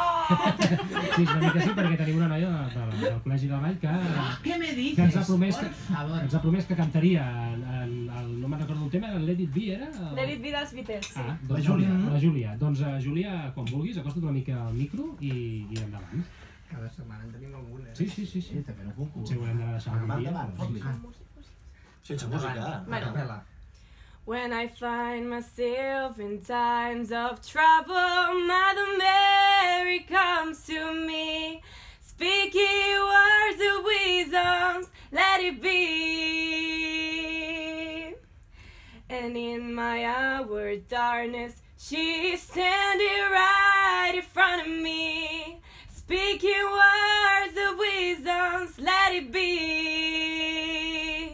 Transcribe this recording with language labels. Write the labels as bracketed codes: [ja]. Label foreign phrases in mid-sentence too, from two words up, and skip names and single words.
[ca] Sí, una mica sí, perquè tenim una noia del Col·legi de la Vall que ens ha promès que cantaria, no me'n recordo el tema, el Let It Be, era? Let It Be dels Beatles, sí. La Júlia. Doncs, Júlia, quan vulguis, acosta't una mica al micro i endavant. Cada setmana en tenim algun, eh? Sí. Potser ho hem de deixar un dia. Sense música. Capella. [en] When I find myself in times of trouble, Mother Mary comes to me, speaking words of wisdom, let it be. And in my hour darkness, she's standing right in front of me, speaking words of wisdom, let it be.